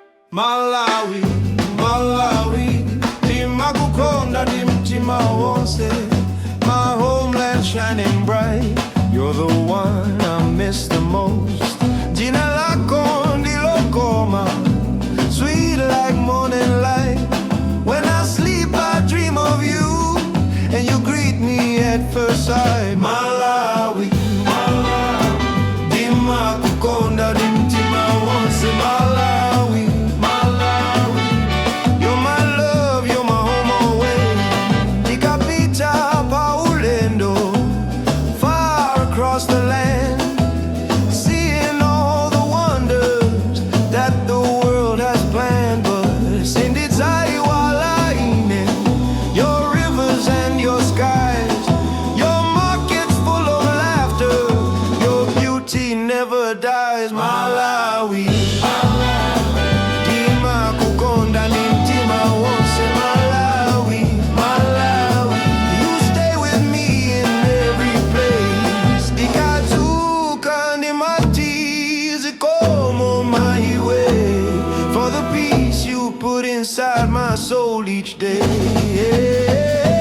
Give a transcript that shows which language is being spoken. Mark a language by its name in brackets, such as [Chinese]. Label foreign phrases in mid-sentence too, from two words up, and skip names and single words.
[Nyanja] Malawi, Malawi, Ndimakukonda ndi mtima wonse. [English] My homeland shining bright, you're the one I miss the most. [Nyanja] Jina lako ndilo Kauma, [English] sweet like morning light. When I sleep I dream of you, and you greet me at first sight. [Nyanja] Malawi, Malawi, Ndimakukonda ndi mtima wonse. Malawi, Malawi, [English] you're my love, you're my home away. [Nyanja] Nikapita pa ulendo, [English] far across the land, seeing all the wonders that the world has planned. But [Nyanja] sindizai walaine, [English] your rivers and your skies, your markets full of laughter, your beauty never dies. [Nyanja] Malawi, Ndimakukonda ndi mtima wonse. Malawi, Malawi, [English] you stay with me in every place. [Nyanja] Ndikadzuka ndimati zikomo [English] my way, for the peace you put inside my soul each day.